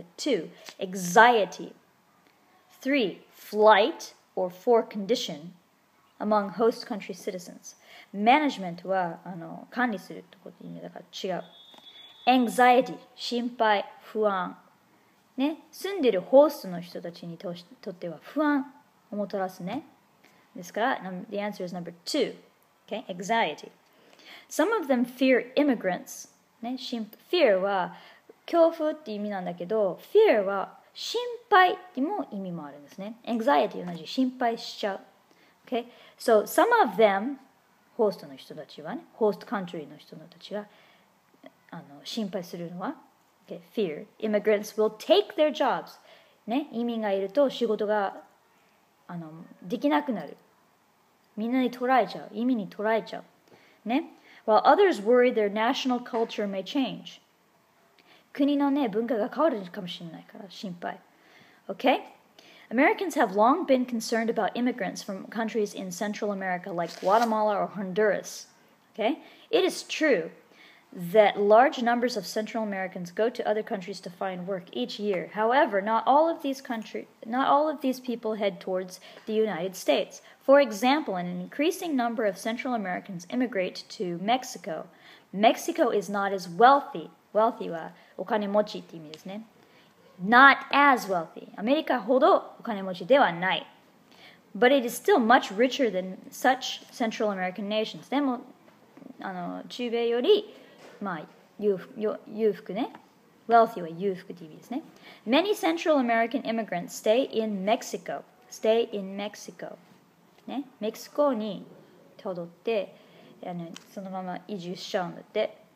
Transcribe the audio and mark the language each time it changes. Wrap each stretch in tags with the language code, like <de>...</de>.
<en>Is it 2, anxiety? 3, flight or 4, condition among host country citizens.</en> <ja>Management は管理するってことにだから違う。 anxiety 心配不安ね住んでるホストの人たちにとっては不安をもたらすねですから</ja> <en>the answer is number 2 okay anxiety</en> <ja>some of them fear immigrants ねfear は恐怖って意味なんだけど fear は心配っても意味もあるんですね anxiety 同じ心配しちゃう</ja> <en>okay so some of them</en> <ja>ホストの人たちはねホストカントリーの人たちが心配するのは、okay, fear.</ja> <en>Immigrants will take their jobs.</en> <ja>ね、移民がいると仕事ができなくなる。みんなに取られちゃう。移民に取られちゃう。ね。</ja> <en>While others worry their national culture may change.</en> <ja>国のね、文化が変わるかもしれないから心配。</ja> <en>Okay? Americans have long been concerned about immigrants from countries in Central America like Guatemala or Honduras. Okay? It is true that large numbers of Central Americans go to other countries to find work each year. However, not all of these people head towards the United States. For example, an increasing number of Central Americans immigrate to Mexico. Mexico is not as wealthy.</en> <ja>Wealthy はお金持ちって意味ですね。</ja> <en>Not as wealthy.</en> <ja>アメリカほどお金持ちではない。</ja> <en>But it is still much richer than such Central American nations.</en> <ja>でも、中米よりまあ、裕福ね。 wealthy は裕福って意味ですね。</ja> <en>Many Central American immigrants stay in Mexico. Stay in Mexico. ね。</en> <ja>メキシコにとどって、そのまま移住しちゃうんだって。</ja>